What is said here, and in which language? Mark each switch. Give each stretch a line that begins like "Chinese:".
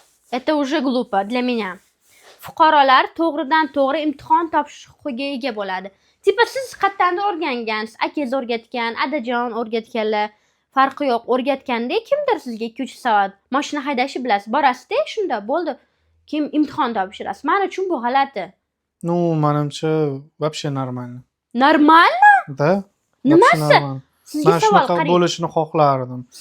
Russian: Это уже глупо для меня.
Uzbek: Fuqarolar to'g'ridan-to'g'ri imtihon topshirish huquqiga ega bo'ladi. Tipa siz qayerdan o'rgangansiz? Akangiz o'rgatgan, adajon o'rgatganlar, farqi yo'q. O'rgatganda kimdir sizga 2-3 soat mashina haydashni bilasiz. Borasiz-da, shunda bo'ldi. Keyin imtihon topshirasiz. Men uchun bu g'alati. Menimcha
Russian: вообще нормально.
Uzbek: Normalmi? Da. Nimasi? Men shunaqa bo'lishini xohlardim.